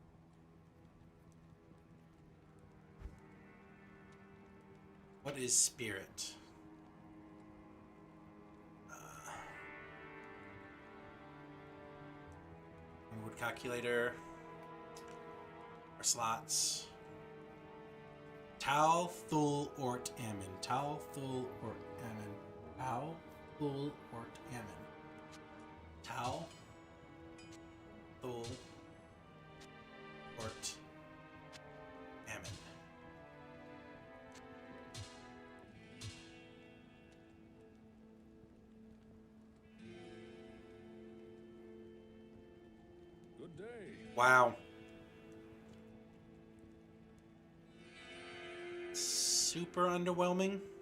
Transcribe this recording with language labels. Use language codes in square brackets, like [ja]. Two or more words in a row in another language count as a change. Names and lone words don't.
[en] What is spirit? Wood calculator. Our slots. Tal, Thul, Ort, Ammon. Tal, Thul, Ort, Ammon. Tal, Thul, Ort, Ammon. Tal, Thul, Ort, Ammon. Good day. Wow. Super underwhelming.